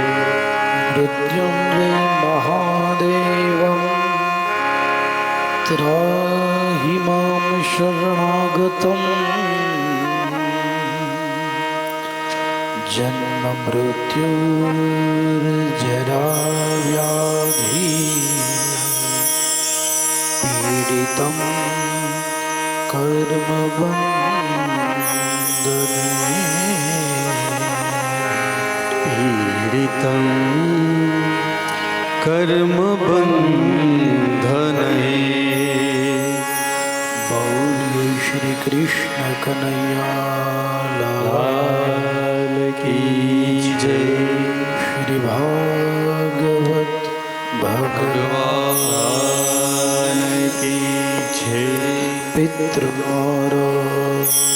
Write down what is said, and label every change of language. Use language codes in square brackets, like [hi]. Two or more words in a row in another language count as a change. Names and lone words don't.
[sa] मृत्युञ्जय महादेवं त्राहि मां शरणागतं जन्ममृत्युर्जराव्याधि पीडितं कर्मबन्धने पीडितं कर्मबन्धने [gu] કૃષ્ણ કનૈયા લાલ કી જય. શ્રી ભાગવત ભગવાન કી જય. પિતૃનારાયણ